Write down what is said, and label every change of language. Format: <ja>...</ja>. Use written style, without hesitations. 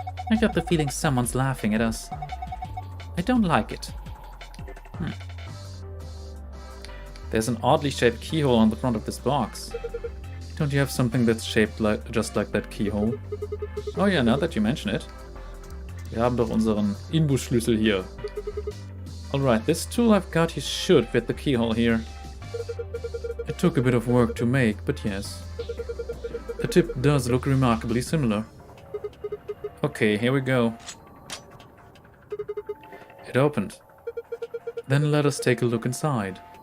<en>I got the feeling someone's laughing at us. I don't like it. There's an oddly shaped keyhole on the front of this box. Don't you have something that's shaped just like that keyhole? Oh yeah, now that you mention it.</en> <de>Wir haben doch unseren Inbusschlüssel hier.</de> <en>Alright, this tool I've got here should fit the keyhole here. It took a bit of work to make, but yes. The tip does look remarkably similar. Okay, here we go. It opened. Then let us take a look inside.</en>